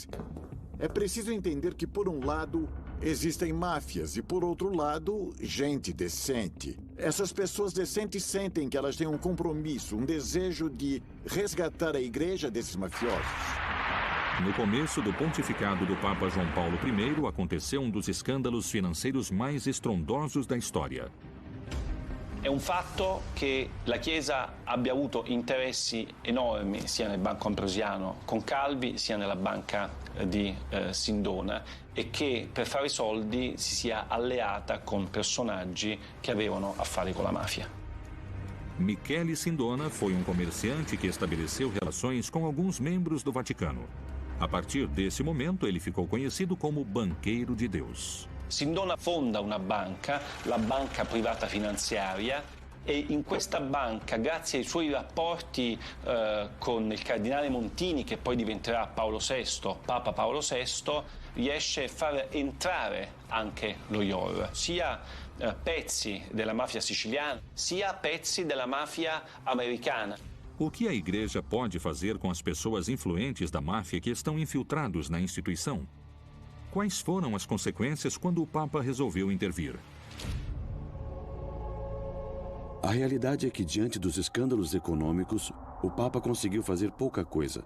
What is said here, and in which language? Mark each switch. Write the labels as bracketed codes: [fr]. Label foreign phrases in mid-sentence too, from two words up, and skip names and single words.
[pt] É preciso entender que, por um lado, existem máfias e, por outro lado, gente decente. Essas pessoas decentes sentem que elas têm um compromisso, um desejo de resgatar a igreja desses mafiosos. No começo do pontificado do Papa João Paulo I, aconteceu um dos escândalos financeiros mais estrondosos da história. [it] È un fatto che la Chiesa abbia avuto interessi enormi sia nel Banco Ambrosiano con Calvi sia nella banca di Sindona e che per fare soldi si sia alleata con personaggi che avevano a fare con la mafia. [pt] Michele Sindona foi um comerciante que estabeleceu relações com alguns membros do Vaticano. A partir desse momento, ele ficou conhecido como Banqueiro de Deus. [it] Sindona fonda una banca, la Banca Privata Finanziaria, e in questa banca, grazie ai suoi rapporti con il cardinale Montini, che poi diventerà Paolo VI, Papa Paolo VI, riesce a far entrare anche lo IOR, sia pezzi della mafia siciliana, sia pezzi della mafia americana. [pt] O que a igreja pode fazer com as pessoas influentes da máfia que estão infiltrados na instituição? Quais foram as consequências quando o Papa resolveu intervir? A realidade é que, diante dos escândalos econômicos, o Papa conseguiu fazer pouca coisa.